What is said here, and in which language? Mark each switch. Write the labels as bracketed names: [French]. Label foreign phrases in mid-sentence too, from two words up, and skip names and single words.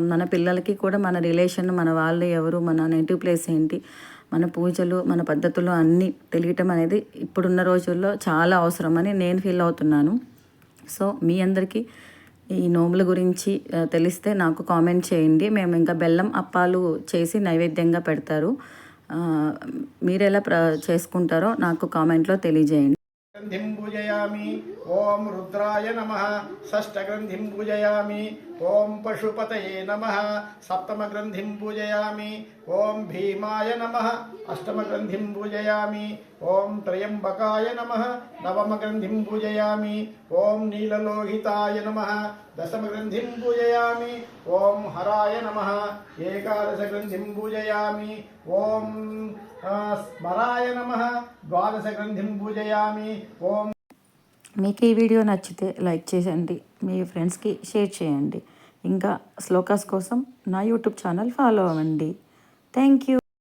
[Telugu] మన పిల్లలకి కూడా మన రిలేషన్, మన వాళ్ళు ఎవరు, మన [English] native place [Telugu] ఏంటి, మన పూజలు, మన పద్ధతులు అన్నీ తెలియటం అనేది ఇప్పుడున్న రోజుల్లో చాలా అవసరమని నేను ఫీల్ అవుతున్నాను. సో మీ అందరికీ ఈ నోముల గురించి తెలిస్తే నాకు కామెంట్ చేయండి. మేము ఇంకా బెల్లం అప్పాలు చేసి నైవేద్యంగా పెడతారు. మీరెలా చేసుకుంటారో నాకు కామెంట్లో తెలియజేయండి. [Sanskrit] ग्रंथिं पूजयामि ओम रुद्राय नमः। षष्ठग्रंथिं पूजयामि ओम पशुपतये नमः। सप्तमग्रंथिं पूजयामि ओम भीमाय नमः। अष्टमग्रंथिं पूजयामि ओम त्र्यंबकाय नमः। नवमग्रंथिं पूजयामि ओम नीललोहिताय नमः। दशमग्रंथिं पूजयामि ओम हराय नमः। एकादशग्रंथिं पूजयामि ओम स्मराय नमः। द्वादशग्रंथिं पूजयामि ओम। [Telugu] మీకు ఈ వీడియో నచ్చితే లైక్ చేయండి, మీ ఫ్రెండ్స్కి షేర్ చేయండి. ఇంకా శ్లోకాస్ కోసం నా యూట్యూబ్ ఛానల్ ఫాలో అవ్వండి. [English] Thank you.